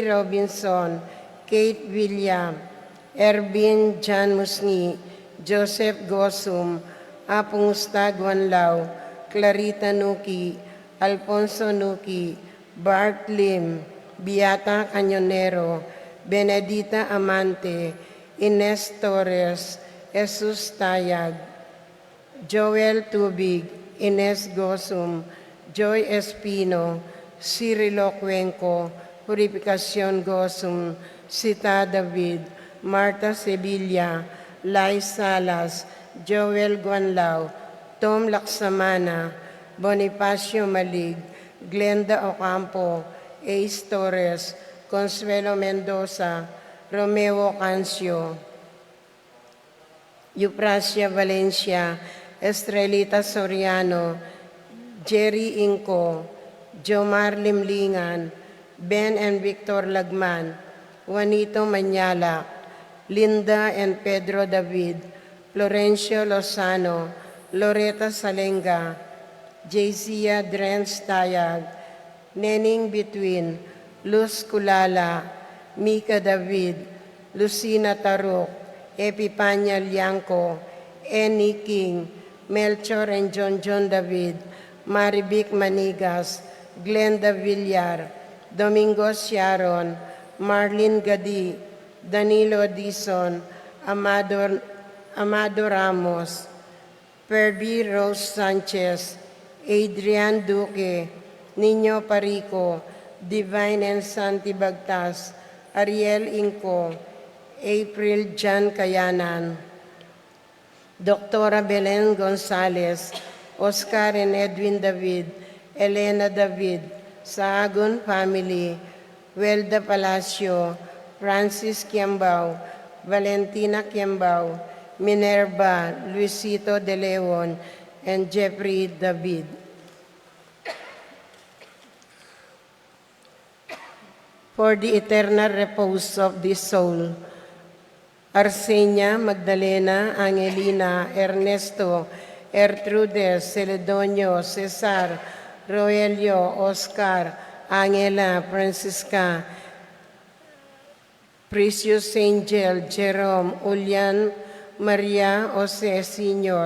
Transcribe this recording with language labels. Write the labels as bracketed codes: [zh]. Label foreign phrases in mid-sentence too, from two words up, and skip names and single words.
[en] Robinson, Kate William, Ervin Jan Musni, Joseph Gosum, Apong Ustag Wanlaw, Clarita Nuki, Alfonso Nuki, Bart Lim, Beata Cañonero, Benedita Amante, Ines Torres, Jesus Tayag, Joel Tubig, Ines Gosum, Joy Espino, Cirilo Cuenco, Purificación Gosum, Sita David, Marta Sevilla, Lai Salas, Joel Guanlao, Tom Laksamana, Bonifacio Malig, Glenda Ocampo, Ace Torres, Consuelo Mendoza, Romeo Cancio, Euprasia Valencia, Estrelita Soriano, Jerry Inco, Jomar Limlingan, Ben and Victor Lagman, Juanito Manyala, Linda and Pedro David, Florencio Lozano, Loretta Salenga, Jaycia Drenz Tayag, Nening Between, Luz Kulala, Mika David, Lucina Taruk, Epipanya Lianco, Annie King, Melchor and John David, Marivic Manigas, Glenda Villar, Domingo Sharon, Marlene Gadi, Danilo Dizon, Amado Ramos, Perby Rose Sanchez, Adrian Duque, Nino Parico, Divine and Santi Bagtas, Ariel Inco, April Jan Kayanan, Doctora Belen Gonzalez, Oscar and Edwin David, Elena David, Saagon family, Welda Palacio, Francis Quiambao, Valentina Quiambao, Minerva Luisito de Leon, and Jeffrey David. For the eternal repose of this soul, Arsenia, Magdalena, Angelina, Ernesto, Ertrudes, Celedonio, Cesar, Roelio, Oscar, Angela, Francisca, Precious Angel, Jerome, Julian, Maria, Jose Sr.,